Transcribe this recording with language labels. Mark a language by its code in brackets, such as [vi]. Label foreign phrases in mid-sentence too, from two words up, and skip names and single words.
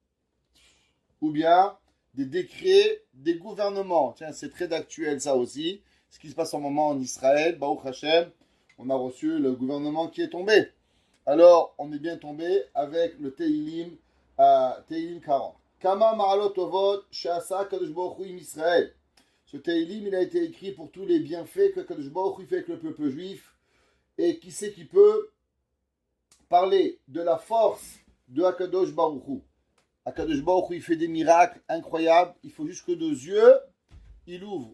[fr] Ou bien des décrets des gouvernements. Tiens, c'est très d'actuel ça aussi. Ce qui se passe en ce moment en Israël, [he] ברוך השם, [fr] on a reçu le gouvernement qui est tombé. Alors, on est bien tombé avec le Teilim, Teilim 40. [he] כמה מעלות טובות שעשה קדוש ברוך הוא עם ישראל. [fr] Ce Teilim, il a été écrit pour tous les bienfaits que [he] קדוש ברוך הוא [fr] fait avec le peuple juif. Et qui c'est qui peut parler de la force de [he] הקדוש ברוך הוא. הקדוש ברוך הוא, [fr] il fait des miracles incroyables. Il faut juste que nos yeux, il ouvre.